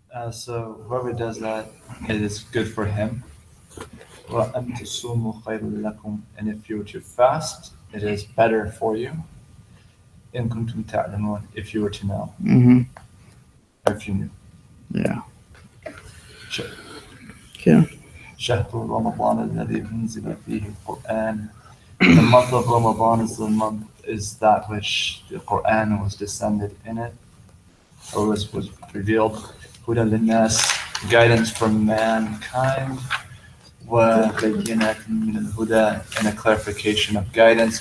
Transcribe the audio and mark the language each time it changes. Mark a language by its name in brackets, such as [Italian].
[English] So whoever does that, it is good for him. [Arabic] وَأَنْ تَصُومُوا خَيْرٌ لَكُمْ. [English] And if you were to fast, it is better for you. [Arabic] إِن كُنْتُمْ تَعْلَمُونَ. [English] If you were to know, or if you knew. Yeah. Sure. Okay. [Arabic] شهر رمضان الذي أنزل فيه القرآن. [English] The month of Ramadan is that which the Quran was descended in it, or was revealed. [Arabic] Huda linnas, [English] guidance for mankind. [Arabic] وبينات من الهدى, [English] and a clarification of guidance.